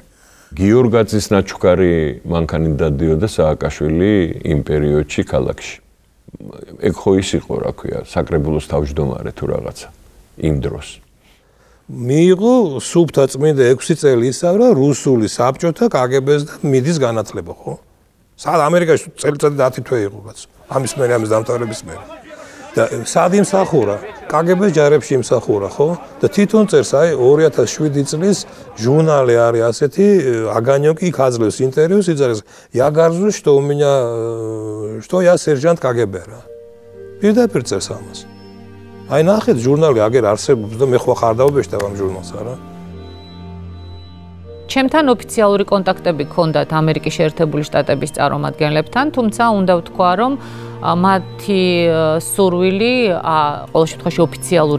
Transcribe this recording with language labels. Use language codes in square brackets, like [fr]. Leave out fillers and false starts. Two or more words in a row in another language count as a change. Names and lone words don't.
[ka] გიორგაძის ნაჩუქარი მანქანით დადიოდა სააკაშვილი იმ პერიოდში ქალაქში ეგ ხო ის იყო რა ქვია საკრებულოს თავმჯდომარე თუ რაღაცა იმ დროს მიიღო სუბთა წმინდა 6 წელი ისავრა რუსული საბჭოთა კგბ-ს და მიდის განათლება ხო? სად ამერიკაში წელიწადი 10 თვე იყო კაცო. ამის მერე ამის დამთავრების მერე. და სად იმსახურა? კგბ-ს ჯარებში იმსახურა ხო? და თვითონ წერს აი 2007 წლის ჟურნალი არის ასეთი აგანიოკი იქ აძლევს ინტერვიუს იძახის [ru] Я горжусь, что у меня что я сержант КГБ [ka] რა. პირდაპირ წერს ამას. აი ნახეთ ჟურნალი აგერ არსებობს და მე ხო ხარ დავბეჭდა ამ ჟურნალს არა ჩემთან ოფიციალური კონტაქტები ჰქონდათ ამერიკის შეერთებული შტატების წარმომადგენლებთან თუმცა უნდა ვთქვა რომ მათი სურვილი ყოველ შემთხვევაში ოფიციალური